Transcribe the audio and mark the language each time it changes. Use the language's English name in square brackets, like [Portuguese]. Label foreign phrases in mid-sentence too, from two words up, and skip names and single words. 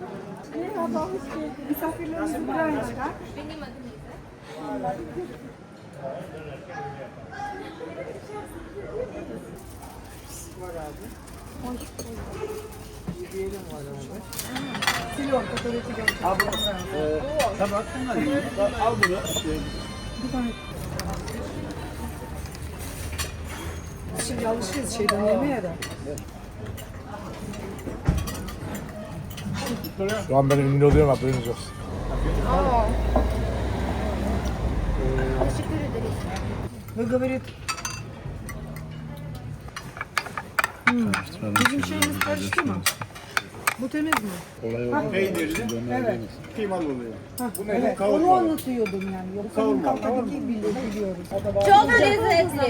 [Turkish] Misafirlerimizi buraya çıkar. Benim adım İzzet. [Russian] Селёнка, который тебе... [Turkish] Tamam. Al bunu. Şimdi alışırız şeyden yemeğe de. Şu an benim ünlü oluyorum haberiniz olsun. Teşekkür ederiz. [Russian] Вы, говорит, [Turkish] bizim şeyimiz karıştı mı? Bu temiz mi? Peynirli, Evet. kıymalı oluyor. Evet. Onu anlatıyordum yani. Yoksa Antalya'daki biliyoruz. Çok lezzetli.